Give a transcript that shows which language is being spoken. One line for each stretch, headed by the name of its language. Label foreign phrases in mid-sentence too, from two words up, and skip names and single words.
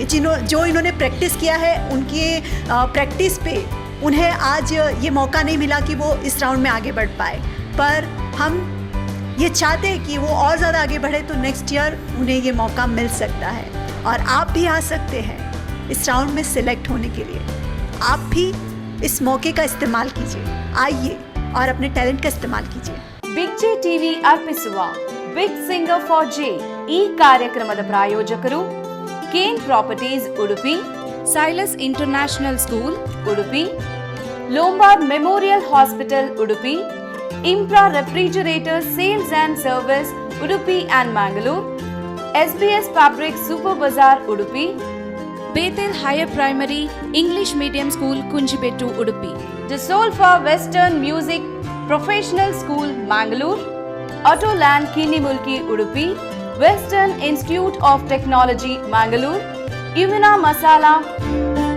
Hindi: जो इन्होंने प्रैक्टिस किया है, उनके प्रैक्टिस पे उन्हें आज ये मौका नहीं मिला कि वो इस राउंड में आगे बढ़ पाए, पर हम ये चाहते हैं कि वो और ज़्यादा आगे बढ़े, तो नेक्स्ट ईयर उन्हें ये मौका मिल सकता है, और आप भी आ सकते हैं इस राउंड में सिलेक्ट होने के लिए। आप भी इस मौके का इस्तेमाल कीजिए, आइए और अपने टैलेंट का इस्तेमाल कीजिए।
Kannada: ಬಿಗ್ ಜೆ ಟಿವಿ ಅರ್ಪಿಸುವ ಬಿಗ್ ಸಿಂಗರ್ ಫಾರ್ ಜೆ ಈ ಕಾರ್ಯಕ್ರಮದ ಪ್ರಾಯೋಜಕರು ಕೇನ್ ಪ್ರಾಪರ್ಟೀಸ್ ಉಡುಪಿ, ಸೈಲಸ್ ಇಂಟರ್ನ್ಯಾಷನಲ್ ಸ್ಕೂಲ್ ಉಡುಪಿ, ಲೋಂಬಾರ್ಡ್ ಮೆಮೋರಿಯಲ್ ಹಾಸ್ಪಿಟಲ್ ಉಡುಪಿ, ಇಂಪ್ರಾ ರೆಫ್ರಿಜರೇಟರ್ ಸೇಲ್ಸ್ ಅಂಡ್ ಸರ್ವಿಸ್ ಉಡುಪಿ ಅಂಡ್ ಮ್ಯಾಂಗಲೂರ್, SBS ಫ್ಯಾಬ್ರಿಕ್ ಸೂಪರ್ ಬಜಾರ್ ಉಡುಪಿ, Bethel Higher Primary English Medium School Kunjibettu Udupi, Dissolva Western Music Professional School Mangalore, Autoland Kinimulki Udupi, Western Institute of Technology Mangalore, Ivana Masala